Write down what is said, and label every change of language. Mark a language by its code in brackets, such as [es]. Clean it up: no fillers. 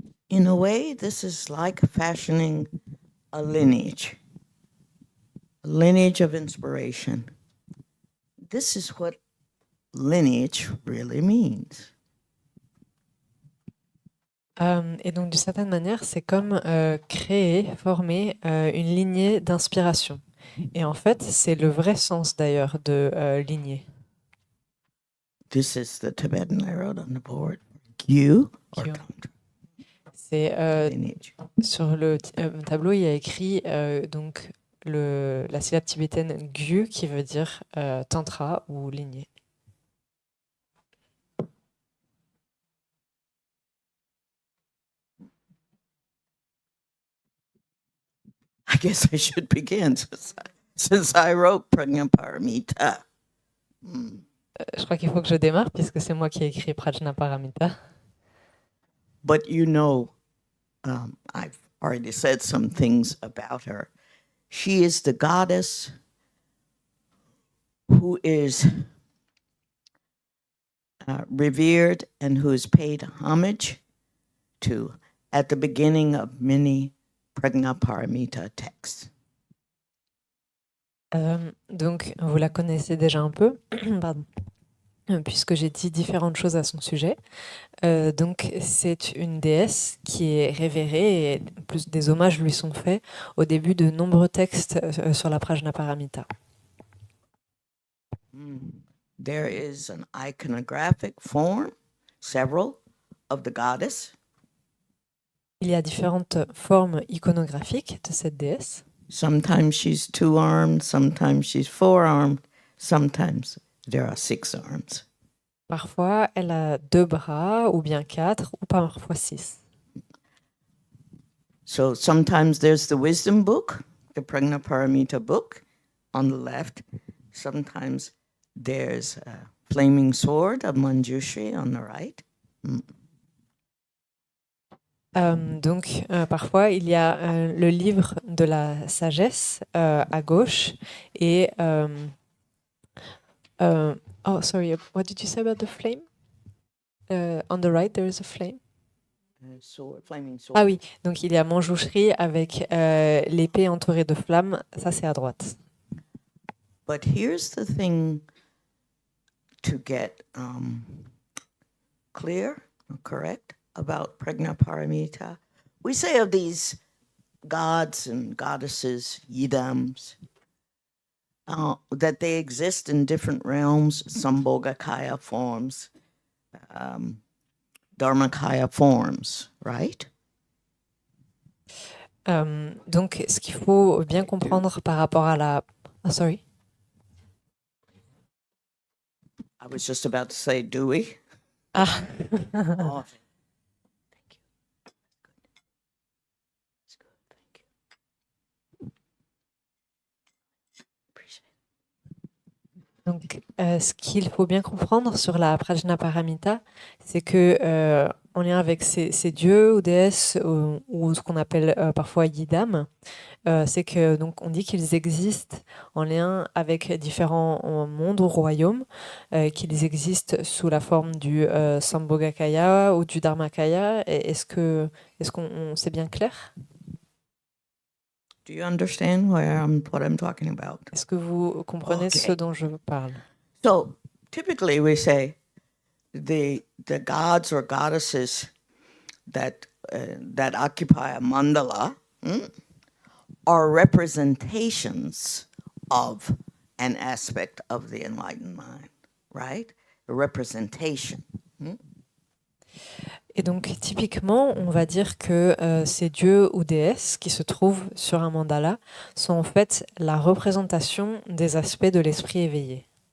[en] In a way, this is like fashioning a lineage of inspiration. This is what lineage really means. [fr] Et donc, d'une certaine manière, c'est comme former une lignée d'inspiration. Et en fait, c'est le vrai sens d'ailleurs de lignée. [en] This is the Tibetan I wrote on the board. Gyu or Gyu. Tantra. [fr] C'est [en] Lineage. [fr] sur le tableau, il y a écrit donc la syllabe tibétaine Gyu qui veut dire tantra ou lignée. [en] I guess I should begin since I wrote Prajnaparamita. [fr] Je crois qu'il faut que je démarre puisque c'est moi qui ai écrit Prajnaparamita. [en] But you know, I've already said some things about her. She is the goddess who is revered and who is paid homage to at the beginning of many Prajnaparamita texts. [fr] Donc, vous la connaissez déjà un peu, pardon, puisque j'ai dit différentes choses à son sujet. Donc, c'est une déesse qui est révérée et plus des hommages lui sont faits au début de nombreux textes sur la Prajnaparamita. [en] There is an iconographic form, several, of the goddess. [fr] Il y a différentes formes iconographiques de cette déesse. [en] Sometimes she's two-armed, sometimes she's four-armed, sometimes there are six arms. [fr] Parfois, elle a 2 bras, ou bien 4, ou parfois 6. [en] So sometimes there's the wisdom book, the Prajnaparamita book, on the left. Sometimes there's a flaming sword of Manjushri on the right. [fr] Donc, parfois, il y a le livre de la sagesse à gauche et... [en] oh, sorry, what did you say about the flame? On the right, there is a flame. Sword, flaming sword. [fr] Ah oui, donc il y a Manjushri avec l'épée entourée de flammes, ça c'est à droite. [en] But here's the thing to get clear, correct, about Prajnaparamita. We say of these gods and goddesses, yidams, that they exist in different realms, Sambhogakaya forms, Dharmakaya forms, right? [fr] Donc, ce qu'il faut bien comprendre par rapport à la... [en] Oh, sorry. I was just about to say, do we? Ah. Oh, thank you. That's good. Thank you. Appreciate [fr] Donc, ce qu'il faut bien comprendre sur la Prajnaparamita, c'est que en lien avec ces dieux ou déesses ou ce qu'on appelle parfois yidam, c'est que donc on dit qu'ils existent en lien avec différents mondes ou royaumes, qu'ils existent sous la forme du Sambhogakaya ou du Dharmakaya. Est-ce qu'on c'est bien clair? [en] Do you understand what I'm talking about? [fr] Est-ce que vous comprenez ce dont je parle? [en] So typically we say the gods or goddesses that occupy a mandala are representations of an aspect of the enlightened mind, right? A representation. [fr] Et donc, typiquement, on va dire que ces dieux ou déesses qui se trouvent sur un mandala sont en fait la représentation des aspects de l'esprit éveillé.